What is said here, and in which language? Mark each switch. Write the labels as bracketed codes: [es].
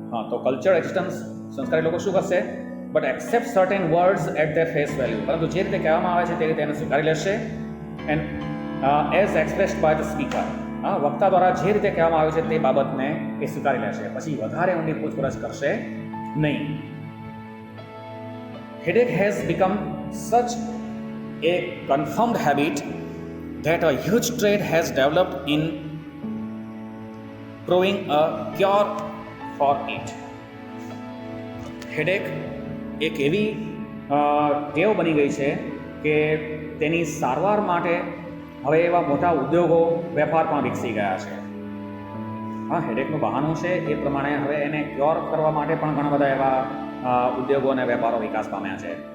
[en] તો culture existence, [gu] સંસ્કારી લોકો શું કરશે? [en] But accept certain words at their face value. [gu] પરંતુ જે રીતે કહેવામાં આવે છે તે રીતે એને સ્વીકારી લેશે. [en] And as expressed by the speaker. [gu] વક્તા દ્વારા જે રીતે કહેવામાં આવે છે તે બાબતને એ સ્વીકારી લેશે, પછી વધારે ઊંડી પૂછપરછ કરશે નહીં. [en] Headache has become such a confirmed habit that a huge trade has developed in proving a cure for it. [gu] Headache એક એવી ટેવ બની ગઈ છે કે તેની સારવાર માટે હવે એવા મોટા ઉદ્યોગો, વેપાર પણ વિકસી ગયા છે. હેડેકનું બહાનું છે એ પ્રમાણે હવે એને ક્યોર કરવા માટે પણ ઘણા બધા એવા ઉદ્યોગો અને વેપારો વિકાસ પામ્યા છે.